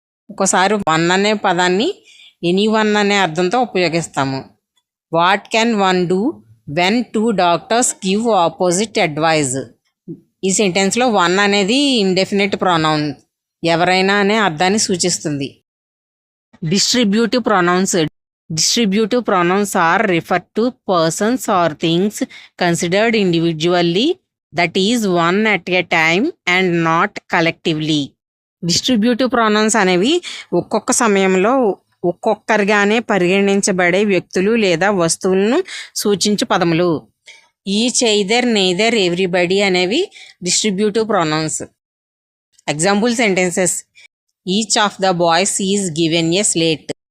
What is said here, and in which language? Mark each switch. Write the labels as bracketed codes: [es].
[te] ఒకసారి వన్ అనే పదాన్ని ఎనీ వన్ అనే అర్థంతో ఉపయోగిస్తాము. [en] What can one do when 2 doctors give opposite advice. [te] ఈ సెంటెన్స్లో వన్ అనేది ఇండెఫినిట్ ప్రొనౌన్, ఎవరైనా అనే అర్థాన్ని సూచిస్తుంది. [en] Distributive pronouns. Distributive pronouns are referred to persons or things considered individually, that is one at a time and not collectively. [te] Distributive pronounce అనేవి ఒక్కొక్క సమయంలో ఒక్కొక్కరిగానే పరిగణించబడే వ్యక్తులు లేదా వస్తువులను సూచించు పదములు. ఈచ్, ఎయిదర్, నెయిదర్, ఎవ్రీబడి అనేవి distributive pronounce. [en] Example sentences: each of the boys is given a slate.